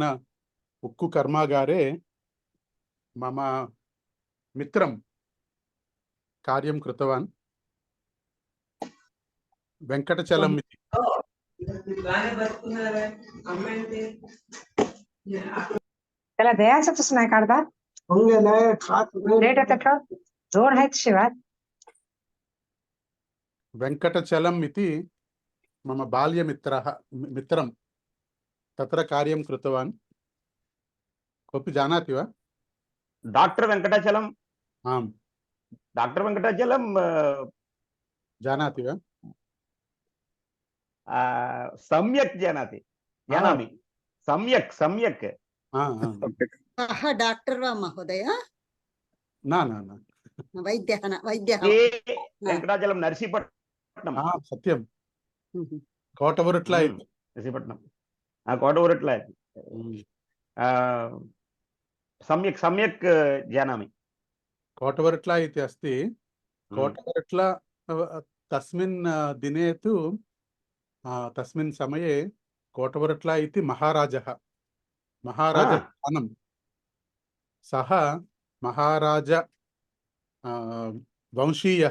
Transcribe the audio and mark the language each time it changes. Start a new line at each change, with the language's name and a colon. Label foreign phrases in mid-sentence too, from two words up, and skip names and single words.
Sanskrit: ఉక్కు కర్మాగారే మమ మిత్రం కార్యం కృతవాన్ వెంకటచలం ఇతి. त्याला द्यायचंच नाही काढता लेट येतं जोड आहेत शिवाय. వెంకటచలం ఇతి మమ బాల్యమిత్రः మిత్రం తత్ర కార్యం కృతవాన్. కోపి జానాతి వా? డాక్టర్ వెంకటాచలం. ఆం. డాక్టర్ వెంకటాచలం జానాతి వా? సమ్యక్ జానాతి. జానామి. సమ్యక్ సమ్యక్. सः डाक्टर् वा महोदय? నా నా నా वैद्यः वैद्यः. వెంకటాచలం నర్సీపట్నం. సత్యం. కోటవరుట్ల నర్సీపట్నం కోటవరుట్ల. సమ్యక్ సమ్యక్ జానామి. కోటవరుట్ల इति अस्ति. कोटवरुट्ल तस्मिन् दिने तु तस्मिन् समये कोटवरुट्ल इति महाराजः स्थानं. सः महाराज वंशीयः.